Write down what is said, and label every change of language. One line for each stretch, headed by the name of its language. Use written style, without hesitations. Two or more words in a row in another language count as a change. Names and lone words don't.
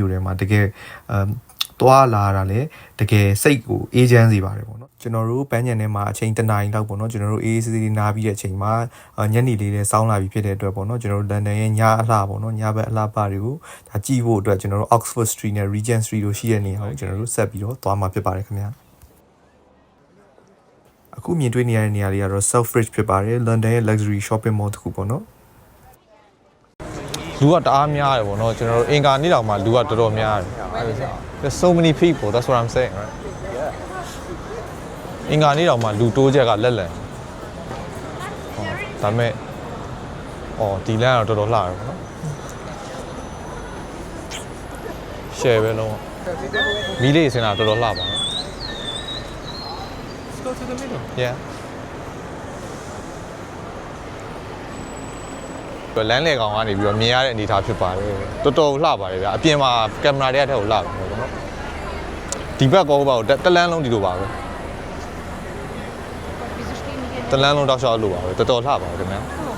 Burmese: မြို့ထဲမှာတကယ်သွားလာတာလည်းတကယ်စိတ်ကိုအေးချမ်းစေပါတယ်ပေါ့နော်ကျွန်တော်တို့ပန်းညံထဲမှာအချိန်တနာရီလောက်ပေါ့နော်ကျွန်တော်တို့အေးဆေးနားပြီးတဲ့အချိန်မှာညနေလေးလည်းစောင်းလာပြီးဖြစ်တဲ့အတွက်ပေါ့နော်ကျွန်တော်တို့လန်ဒန်ရဲ့ညအလှပေါ့နော်ညဘက်အလှပတွေကိုဒါကြည့်ဖို့အတွက်ကျွန်တော်တို့ Oxford Street နဲ့ Regent Street တို့ရှိတဲ့နေရာကိုကျွန်တော်တို့ဆက်ပြီးတော့သွားမှာဖြစ်ပါတယ်ခင်ဗျာအခုမြင်တွေ့နေရတဲ့နေရာလေးကတော့ Selfridge ဖြစ်ပါတယ်လန်ဒန်ရဲ့
English: luxury shopping mall
Burmese: တစ်ခုပေါ့နော် လူကတအားများတယ်ပေါ့နော်ကျွန်တော်တို့အင်ကာနေ့တောင်မှလူကတော်တော်များတယ်
English: There's so many people that's what I'm saying right
Burmese: အင်ကာနေ့တောင်မှလူတိုးချက်ကလက်လန်ဒါပေမဲ့ဒီလမ်းကတော့တော်တော်လှတယ်ပေါ့နော် share ပဲလုံးဝမီးလေးစင်တာတော်တော်လှပါနော်
English: Let's go to the middle.
Burmese: Yeah လမ်းလေကောင်ကနေပြီးတော့မြင်ရတဲ့အနေအထားဖြစ်ပါတယ်တော်တော်လှပါတယ်ဗျာအပြင်မှာကင်မရာတွေကထက်ကိုလှပါတယ်ပေါ့နော်ဒီဘက်ကောပါတော့တလန်းလုံးဒီလိုပါပဲတလန်းလုံးတောက်လျှောက်လို့ပါပဲတော်တော်လှပါတယ်ခင်ဗျာ